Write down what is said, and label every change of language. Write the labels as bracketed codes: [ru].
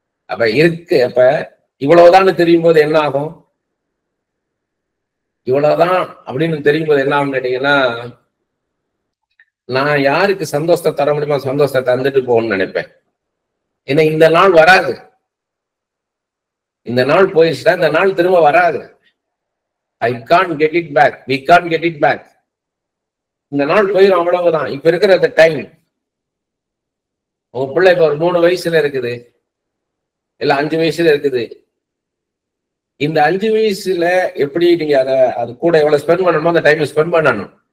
[ta] அப்ப இவ்வளவுதான் தெரியும் போது என்ன ஆகும், இவ்வளவுதான் அப்படின்னு தெரியும் போது என்ன ஆகும் கேட்டீங்கன்னா, நான் யாருக்கு சந்தோஷத்தை தர முடியுமோ சந்தோஷத்தை தந்துட்டு போகணும்னு நினைப்பேன். ஏன்னா இந்த நாள் வராது, இந்த நாள் போயிடுச்சுன்னா இந்த நாள் திரும்ப வராது. [en] I can't get it back, we can't get it back. [ta] இந்த நாள் போயிடும், அவ்வளவுதான். இப்ப இருக்கிற அந்த டைம், உங்க பிள்ளை இப்ப ஒரு 3 வயசுல இருக்குது, இல்ல 5 வயசுல இருக்குது. இந்த 5 வயசுல எப்படி நீங்க அது கூட எவ்வளவு ஸ்பெண்ட் பண்ணணுமோ அந்த டைம் ஸ்பெண்ட் பண்ணணும்.